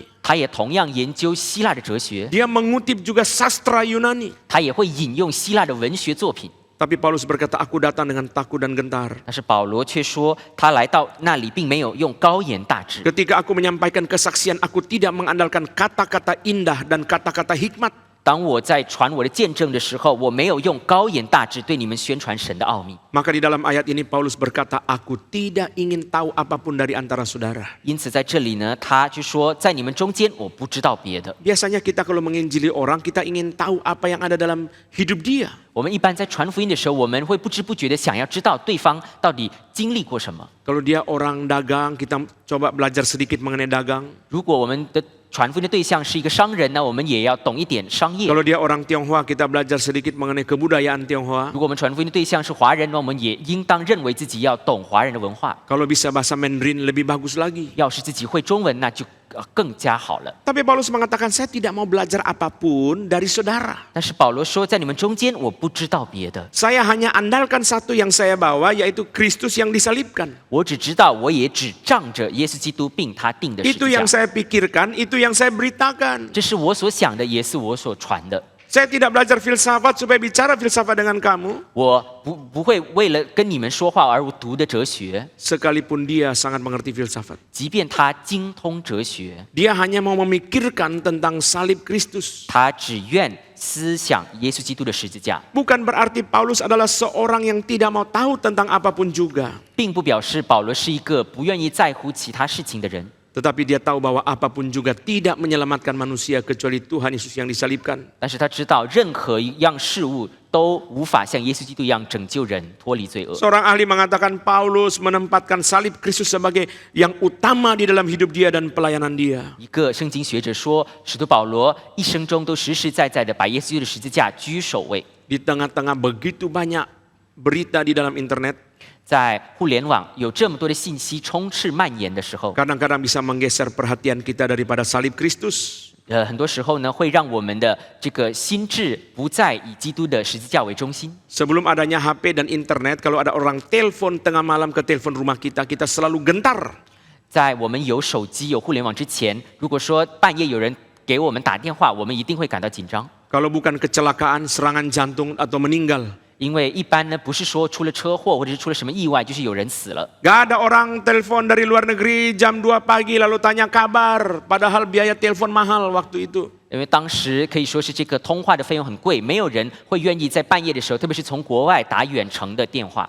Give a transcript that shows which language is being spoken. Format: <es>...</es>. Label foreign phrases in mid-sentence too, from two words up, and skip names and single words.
<zh>他也同样研究希腊的哲学，</zh> <id>Dia mengutip juga sastra Yunani.</id> <zh>他也会引用希腊的文学作品。</zh> <id>Tapi Paulus berkata, aku datang dengan takut dan gentar.</id> <zh>但是保罗却说，他来到那里并没有用高言大志。</zh> <id>Ketika aku menyampaikan kesaksian, aku tidak mengandalkan kata-kata indah dan kata-kata hikmat.</id> <zh>当我在传我的见证的时候，我没有用高言大志对你们宣传神的奥秘。</zh> <id>Maka di dalam ayat ini Paulus berkata, aku tidak ingin tahu apapun dari antara saudara.</id> <zh>因此在这里呢，他就说，在你们中间，我不知道别的。</zh> <id>Biasanya kita kalau menginjili orang, kita ingin tahu apa yang ada dalam hidup dia.</id> <zh>我们一般在传福音的时候，我们会不知不觉的想要知道对方到底经历过什么。</zh> <id>Kalau dia orang dagang, kita coba belajar sedikit mengenai dagang.</id> <zh>如果我们的传福音的对象是一个商人呢，我们也要懂一点商业。</zh> <id>Kalau dia orang Tionghoa, kita belajar sedikit mengenai kebudayaan Tionghoa.</id> <zh>如果我们传福音的对象是华人呢，我们也应当认为自己要懂华人的文化。</zh> <id>Kalau bisa bahasa Mandarin lebih bagus lagi.</id> <zh>要是自己会中文，那就更加好了。</zh> <id>Tapi Paulus mengatakan, saya tidak mau belajar apapun dari saudara.</id> <zh>但是保罗说，在你们中间，我不知道别的，</zh> <id>Saya hanya andalkan satu yang saya bawa, yaitu Kristus yang disalibkan.</id> <zh>我只知道，我也只仗着耶稣基督并他定的十</zh> <id>Itu</id> <zh>字</zh> <id>yang</id> <zh>架。</zh> <id>saya pikirkan, itu yang saya beritakan.</id> <zh>这是我所想的，也是我所传的。</zh> <id>Saya tidak belajar filsafat supaya bicara filsafat dengan kamu.</id> <zh>我不会为了跟你们说话而读的哲学，</zh> <id>Sekalipun dia sangat mengerti filsafat.</id> <zh>即便他精通哲学，</zh> <id>Dia hanya mau memikirkan tentang salib Kristus.</id> <zh>他只愿思想耶稣基督的十字架，</zh> <id>Bukan berarti Paulus adalah seorang yang tidak mau tahu tentang apapun juga.</id> <zh>并不表示保罗是一个不愿意在乎其他事情的人。</zh> <id>Tetapi dia tahu bahwa apapun juga tidak menyelamatkan manusia kecuali Tuhan Yesus yang disalibkan.</id> <zh>但是他知道，任何一样事物都无法像耶稣基督一样拯救人脱离罪恶。</zh> <id>Seorang ahli mengatakan Paulus menempatkan salib Kristus sebagai yang utama di dalam hidup dia dan pelayanan dia.</id> <zh>一个圣经学者说，使徒保罗一生中都实实在在的把耶稣基督的十字架居首位。</zh> <id>Di tengah-tengah begitu banyak berita di dalam internet,</id> <zh>在互联网有这么多的信息充斥蔓延的时候，</zh> <id>kadang-kadang bisa menggeser perhatian kita daripada salib Kristus.</id> <zh>很多时候呢，会让我们的这个心智不再以基督的十字架为中心。</zh> <id>Sebelum adanya HP dan internet, kalau ada orang telepon tengah malam ke telepon rumah kita, kita selalu gentar.</id> <zh>在我们有手机、有互联网之前，如果说半夜有人给我们打电话，我们一定会感到紧张。</zh> <id>Kalau bukan kecelakaan, serangan jantung atau meninggal.</id> <zh>因为一般呢，不是说出了车祸或者是出了什么意外，就是有人死了。</zh> <id>Gak ada orang telepon dari luar negeri jam 2 pagi lalu tanya kabar. Padahal biaya telepon mahal waktu itu.</id> <zh>因为当时可以说是这个通话的费用很贵，没有人会愿意在半夜的时候，特别是从国外打远程的电话。</zh>